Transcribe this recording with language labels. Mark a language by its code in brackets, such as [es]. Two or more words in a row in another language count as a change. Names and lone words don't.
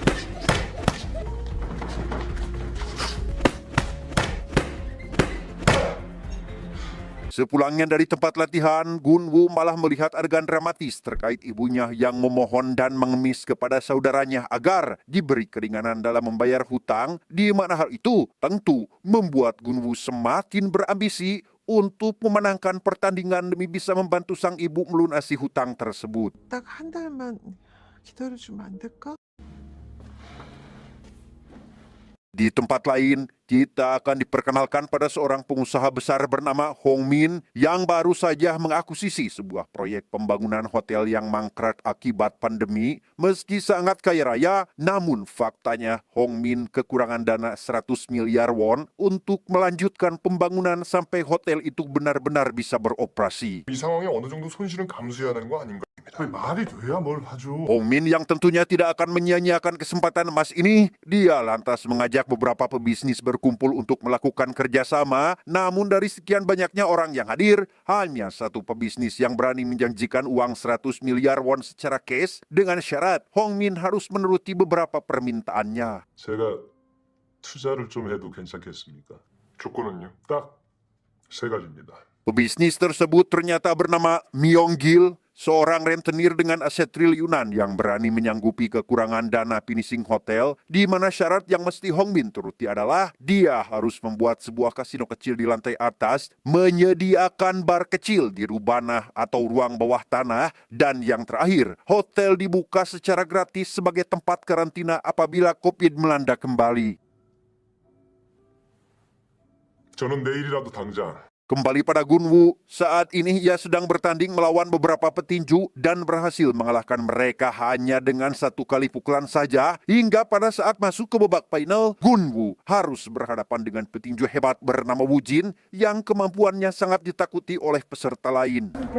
[id] Sepulangnya dari tempat latihan, Gunwoo malah melihat adegan dramatis terkait ibunya yang memohon dan mengemis kepada saudaranya agar diberi keringanan dalam membayar hutang, di mana hal itu tentu membuat Gunwoo semakin berambisi untuk memenangkan pertandingan demi bisa membantu sang ibu melunasi hutang tersebut. [ko] 딱 한 달만 기다려주면 안 될까? [id] Di tempat lain, kita akan diperkenalkan pada seorang pengusaha besar bernama Hong Min yang baru saja mengakuisisi sebuah proyek pembangunan hotel yang mangkrak akibat pandemi. Meski sangat kaya raya, namun faktanya Hong Min kekurangan dana 100 miliar won untuk melanjutkan pembangunan sampai hotel itu benar-benar bisa beroperasi. [ko] 이 상황에 어느 정도 손실은 감수해야 되는 거 아닌가? 말이 돼야 뭘 하죠. [id] Hong Min yang tentunya tidak akan menyia-nyiakan kesempatan emas ini, dia lantas mengajak beberapa pebisnis berkumpul untuk melakukan kerjasama. Namun dari sekian banyaknya orang yang hadir, hanya satu pebisnis yang berani menjanjikan uang 100 miliar won secara cash dengan syarat Hong Min harus menuruti beberapa permintaannya. [ko] 제가 투자를 좀 해도 괜찮겠습니까? 조건은요? 딱 세 가지입니다. [id] Pebisnis tersebut ternyata bernama Myong Gil, seorang rentenir dengan aset triliunan yang berani menyanggupi kekurangan dana finishing hotel, di mana syarat yang mesti Hong Min turuti adalah dia harus membuat sebuah kasino kecil di lantai atas, menyediakan bar kecil di rubana atau ruang bawah tanah, dan yang terakhir, hotel dibuka secara gratis sebagai tempat karantina apabila COVID melanda kembali. [ko] 저는 내일이라도 당장 [id] Kembali pada Gunwoo, saat ini ia sedang bertanding melawan beberapa petinju dan berhasil mengalahkan mereka hanya dengan satu kali pukulan saja. Hingga pada saat masuk ke babak final, Gunwoo harus berhadapan dengan petinju hebat bernama Woo Jin yang kemampuannya sangat ditakuti oleh peserta lain.